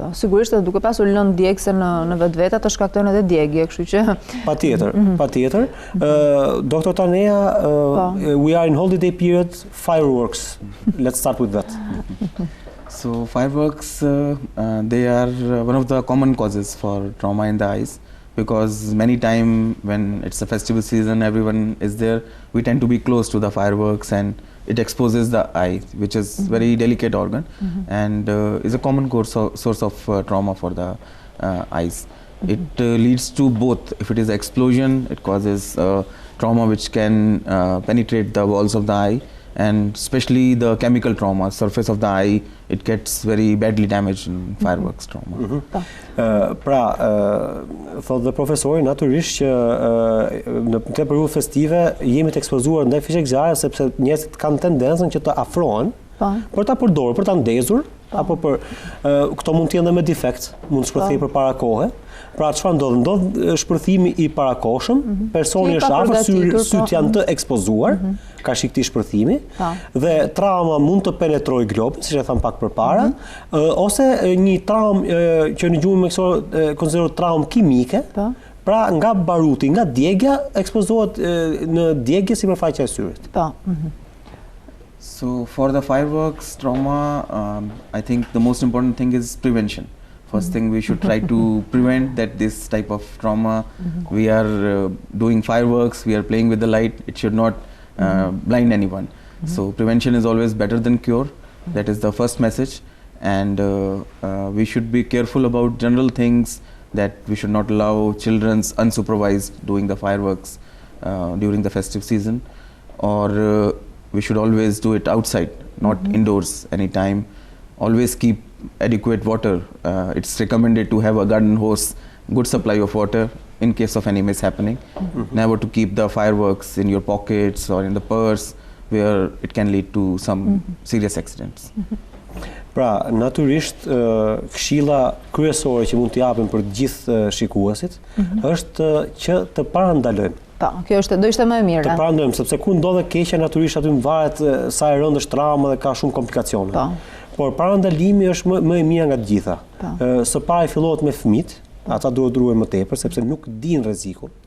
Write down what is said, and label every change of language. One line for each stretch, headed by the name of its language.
Albanian: Sigurisht edhe duke pasur lënë djegse në vetvete të shkaktojnë edhe djegje, kështu që Patjetër. Dr.
English: Taneja, we are in holiday period, fireworks. Let's start with that. So fireworks, they are one of the common causes for trauma in the eyes. Because many times when it's a festival season, everyone is there, we tend to be close to the fireworks and it exposes the eye, which is very delicate organ and is a common source of trauma for the eyes. It leads to both. If it is explosion, it causes trauma which can penetrate the walls of the eye, and especially the chemical trauma, surface of the eye, it gets very badly damaged in fireworks trauma.
Albanian: Pra, thot dhe profesori, natyrisht që në këtë periudhë festive jemi të ekspozuar ndaj fishek zjarre sepse njerëzit kanë tendencën që të afrohen për ta përdorur, për ta ndezur, apo për këto mund të jenë me defekt, mund të shpërthejë përpara kohe. Pra çfarë ndodh? Ndodh shpërthimi i parakohshëm, personi është afër, syt janë të ekspozuar, ka shik këtij shpërthimi, dhe trauma mund të penetrojë globin, siç e tham pak përpara, ose një traumë që në gjuhën mjekësore konsiderohet traumë kimike, pra nga baruti, nga djegja, ekspozohet në djegje sipërfaqja e syrit.
English: So for the fireworks trauma, I think the most important thing is prevention. First thing, we should try to prevent that this type of trauma. We are doing fireworks, we are playing with the light, it should not blind anyone. So prevention is always better than cure. That is the first message. And we should be careful about general things, that we should not allow children unsupervised doing the fireworks during the festive season. Or we should always do it outside, not indoors anytime. Always keep adequate water. It's recommended to have a garden hose, good supply of water in case of any mishappening. Never to keep the fireworks in your pockets or in the purse where it can lead to some serious accidents.
Albanian: Pra, natyrisht, këshilla kryesore që mund t'japim për të gjithë shikuesit është që të parandalojmë. Po, kjo do ishte më e mirë. Të parandalojmë, sepse ku ndodhe keqja, natyrisht aty varet sa e rëndë është trauma dhe ka shumë komplikacione. Por parandalimi është më e mira nga të gjitha. Së pari fillohet me fëmijët, ata duhet ruhen më tepër sepse nuk dinë rrezikun.